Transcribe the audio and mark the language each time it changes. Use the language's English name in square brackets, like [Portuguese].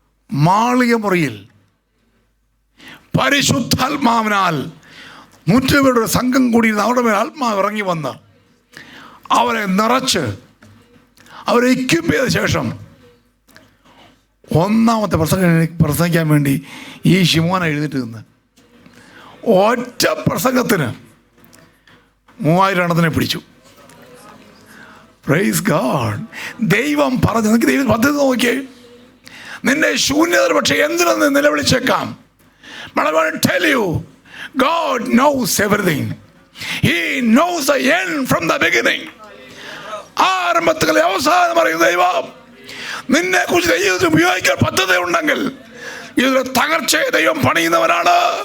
[Malayalam] മാളിക മുറിയിൽ പരിശുദ്ധാത്മാവിനാൽ 100 പേരുടെ സംഘം കൂടിയിരുന്ന അവരുടെ മേൽ ആത്മാവ് ഇറങ്ങി വന്ന് അവരെ നിറച്ച് അവരെ എക്യുപ്പ് ചെയ്ത ശേഷം ഒന്നാമത്തെ പ്രസംഗിക്കാൻ വേണ്ടി ഈ ശിമോൻ എഴുന്നേറ്റ് നിന്ന് ഒറ്റ പ്രസംഗത്തിന് 3000 എണ്ണത്തിനെ പിടിച്ചു. [English] Praise God. [Malayalam] ദൈവം പറഞ്ഞു, നിനക്ക് ദൈവം പദ്ധതി നോക്കിയേ. നിന്റെ ശൂന്യത പക്ഷേ എന്തിനൊന്ന് നിലവിളിച്ചേക്കാം. [English] But I want to tell you, God knows everything. He knows the end from the beginning. [Malayalam] ആരംഭത്തിലെ അവസാനം പറയുന്ന ദൈവം നിന്നെ കുറിച്ച് ദൈവത്തിന് ഉപയോഗിക്കാൻ പദ്ധതി ഉണ്ടെങ്കിൽ ഇതിലെ തകർച്ചയെ ദൈവം പണിയുന്നവനാണ്.